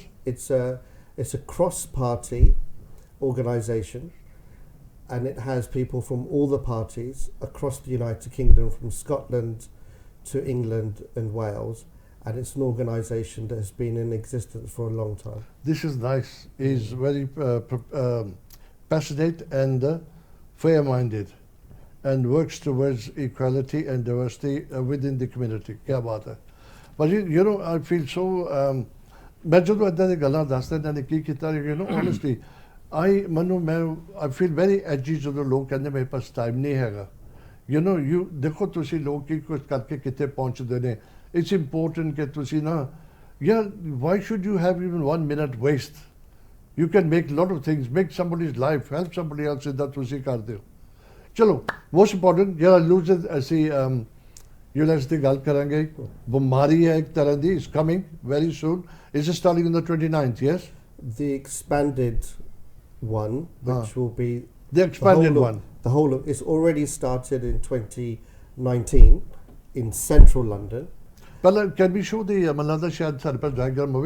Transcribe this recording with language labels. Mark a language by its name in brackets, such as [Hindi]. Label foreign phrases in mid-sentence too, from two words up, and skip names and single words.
[English] It's a cross-party organisation, and it has people from all the parties across the United Kingdom, from Scotland to England and Wales, and it's an organisation that has been in existence for a long time. This is nice. He's very passionate and fair-minded, and works towards equality and diversity within the community. [Hindi] क्या बात है. [English] But you know, I feel so... [Punjabi] ਮੈਂ ਜੋ ਇਤਨਾ ਦੀ ਗੱਲਾਂ ਦੱਸਦਾ ਇਨ੍ਹਾਂ ਨੇ ਕੀ ਕੀਤਾ, [English] you know, honestly, I feel very edgy [Punjabi] ਜਦੋਂ ਲੋਕ ਕਹਿੰਦੇ ਮੇਰੇ ਪਾਸ ਟਾਈਮ ਨਹੀਂ ਹੈਗਾ. [English] You know, [Punjabi] ਦੇਖੋ ਤੁਸੀਂ ਲੋਕ ਕੀ ਕੁਝ ਕਰਕੇ ਕਿੱਥੇ ਪਹੁੰਚਦੇ ਨੇ. [English] It's important [Punjabi] ਕਿ ਤੁਸੀਂ ਨਾ, [English] why should you have even 1 minute waste? You can make a lot of things, make somebody's life, help somebody else in that [Punjabi] ਤੁਸੀਂ ਕਰਦੇ ਹੋ. ਚਲੋ, [English] most important, lose [Punjabi] ਅਸੀਂ ULEZ ਦੀ ਗੱਲ ਕਰਾਂਗੇ. ਬਿਮਾਰੀ ਹੈ ਇੱਕ ਤਰ੍ਹਾਂ ਦੀ, [English] is coming very soon. Is it starting on the 29th, yes? The expanded one, which will be the expanded one. The whole of it's already started in 2019 in central London. Well, can we show the Malanda Shad Sarpal diagram movie?